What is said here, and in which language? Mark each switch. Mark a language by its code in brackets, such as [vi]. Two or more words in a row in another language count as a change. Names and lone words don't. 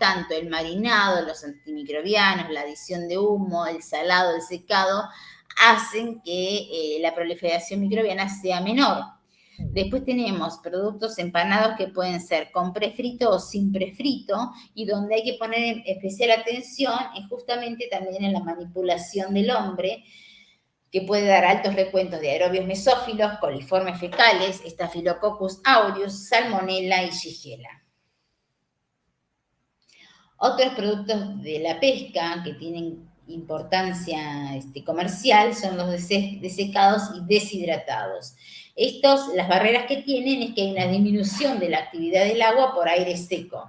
[es] Tanto el marinado, los antimicrobianos, la adición de humo, el salado, el secado, hacen que la proliferación microbiana sea menor. Después tenemos productos empanados que pueden ser con prefrito o sin prefrito y donde hay que poner especial atención es justamente también en la manipulación del hombre, que puede dar altos recuentos de aerobios mesófilos, coliformes fecales, Staphylococcus aureus, Salmonella y Shigella. Otros productos de la pesca que tienen importancia comercial son los desecados y deshidratados. Estos, las barreras que tienen es que hay una disminución de la actividad del agua por aire seco.